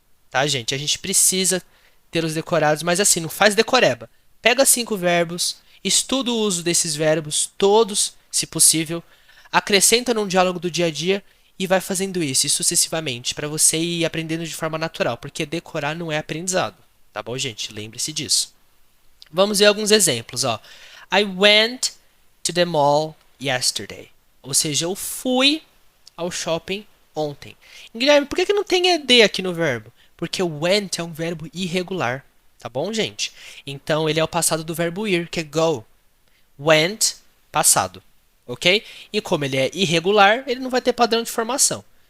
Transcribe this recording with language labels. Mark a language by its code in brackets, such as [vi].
[pt] Tá, gente? A gente precisa ter os decorados, mas assim, não faz decoreba. Pega 5 verbos, estuda o uso desses verbos, todos, se possível, acrescenta num diálogo do dia a dia e vai fazendo isso, e sucessivamente, para você ir aprendendo de forma natural, porque decorar não é aprendizado. Tá bom, gente? Lembre-se disso. Vamos ver alguns exemplos, ó. [en] I went to the mall yesterday. [pt] Ou seja, eu fui ao shopping ontem. Guilherme, por que não tem ed aqui no verbo? Porque o went é um verbo irregular, tá bom, gente? Então ele é o passado do verbo ir, que é go. Went, passado. Ok? E como ele é irregular, ele não vai ter padrão de formação.